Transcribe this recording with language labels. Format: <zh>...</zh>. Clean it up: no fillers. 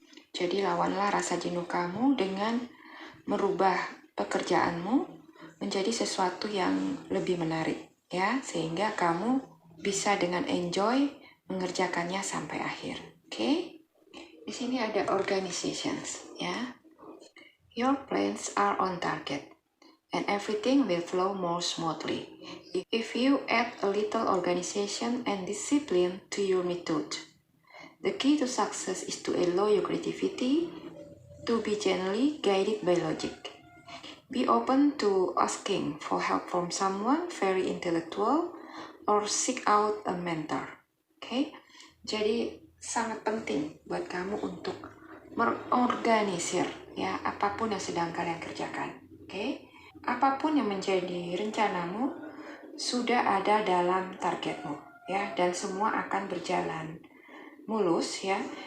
<id>Jadi lawanlah rasa jenuh kamu dengan merubah pekerjaanmu menjadi sesuatu yang lebih menarik, ya, sehingga kamu bisa dengan enjoy mengerjakannya sampai akhir. Oke? Di sini ada organizations, ya.</id> <en>Your plans are on target, and everything will flow more smoothly if you add a little organization and discipline to your method. The key to success is to allow your creativity to be gently guided by logic. Be open to asking for help from someone very intellectual or seek out a mentor.</en> <id>Oke, jadi sangat penting buat kamu untuk mengorganisir ya apapun yang sedang kalian kerjakan. Oke, apapun yang menjadi rencanamu sudah ada dalam targetmu ya, dan semua akan berjalan mulus ya.</id>